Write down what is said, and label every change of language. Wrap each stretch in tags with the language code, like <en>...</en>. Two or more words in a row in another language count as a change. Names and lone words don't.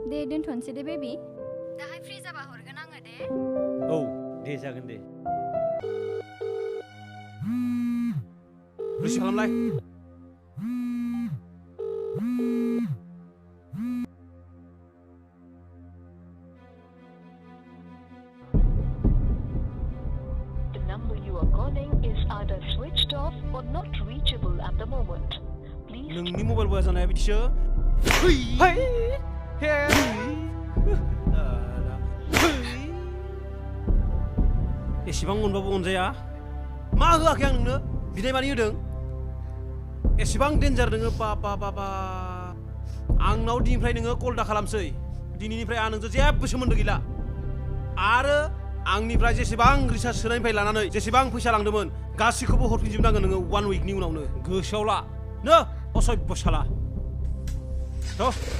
<brx>दोनथ'नोसै दे बेबि दाहाय फ्रि जाबा हरगोन आङो दे औ दे जागोन दे रिसिभ खालामलाय</brx> <en>The number you are calling is either switched off or not reachable at the moment. Please.</en> <brx>नोंनि मबाइल बया जानाया बिदिसो एसेबां अनबाबो अनजाया मा होआखै आं नोंनो बिनाय मानि होदों एसेबां डेन्जार नोङो बाबा आंनाव दिनैनिफ्राय नोङो कल दा खालामसै दिनैनिफ्राय आं नोंजों जेबो सोमोन्दो गैला आरो आंनिफ्राय जेसेबां रिसार्ज सोनायनिफ्राय लानानै जेसेबां फैसा लांदोंमोन गासैखौबो हरफिनजोबनांगोन नोङो 1 उइकनि उनावनो गोसोआव ला नो असभ्य साला थ'</brx>